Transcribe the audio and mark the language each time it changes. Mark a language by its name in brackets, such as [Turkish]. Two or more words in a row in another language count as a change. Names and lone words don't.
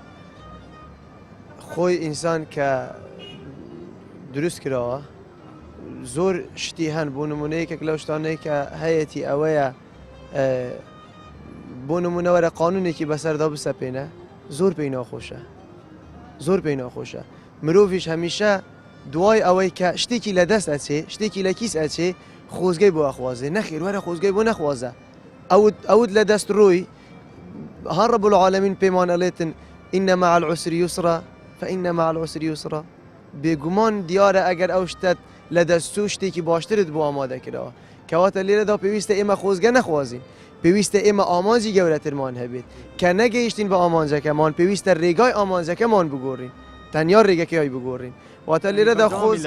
[Central Kurdish] خۆی ئینسان کە دروست کراوە زۆر شتی هەن بۆ نمونەیەکێک لەو شتانەی کە هەیەی ئەوەیە بۆ نمونەوەرە قانونێکی بەسەردا بسەپێنە زۆر پێی ناخۆشە زۆر پێی ناخۆشە مرۆڤیش هەمیشە دوای ئەوەی کە شتێکی لە دەست ئەچێ شتێکی لە کیس ئەچێ خۆزگەی بۆ ئەخوازێ نەخیر وەرە خۆزگەی بۆ نەخوازە ئەوت لە دەست ڕووی هەر [Arabic] رب العالمین [Central Kurdish] پێمان ئەڵێتن [Arabic] ئینە مع العسر یسرا فإن مع العسر یسرا [Central Kurdish] بێگومان دیارە ئەگەر ئەو شتت لە دەستوو شتێکی باشترت بۆ ئامادەکراوە کەواتە لێرەدا پێویستە ئێمە خۆزگە نەخوازین پێویستە ئێمە ئامانجی گەورەترمان هەبێت کە نەگەیشتین بە ئامانجەکەمان پێویستە ڕێگای ئامانجەکەمان بگۆڕین تەنیا ڕێگەکەی بگۆڕین واتە لێرەدا خۆزگە